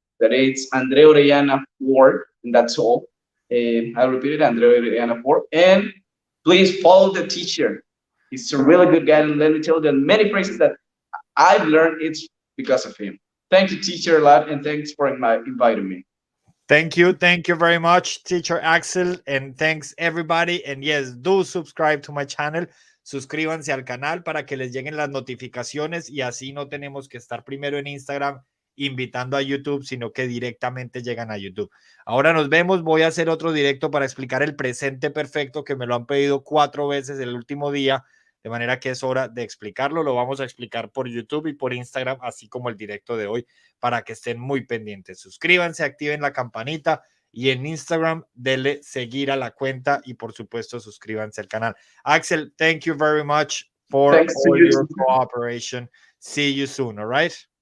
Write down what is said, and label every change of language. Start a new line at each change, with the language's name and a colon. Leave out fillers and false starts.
English: That it's Andre Orellana 4, and that's all. I'll repeat it, Andre Orellana 4. And please follow the teacher. He's a really good guy, and let me tell you that many phrases that I've learned it's because of him. Thank you, teacher, a lot, and thanks for inviting me. Thank you very much, teacher Axel, and thanks everybody. And yes, do subscribe to my channel.
Spanish: Suscríbanse al canal para que les lleguen las notificaciones y así no tenemos que estar primero en Instagram invitando a YouTube, sino que directamente llegan a YouTube. Ahora nos vemos. Voy a hacer otro directo para explicar el presente perfecto que me lo han pedido 4 veces el último día, de manera que es hora de explicarlo. Lo vamos a explicar por YouTube y por Instagram, así como el directo de hoy, para que estén muy pendientes. Suscríbanse, activen la campanita y en Instagram denle seguir a la cuenta y por supuesto suscríbanse al canal.
English: Axel, thank you very much for Thanks to all you. your cooperation. See you soon, all right?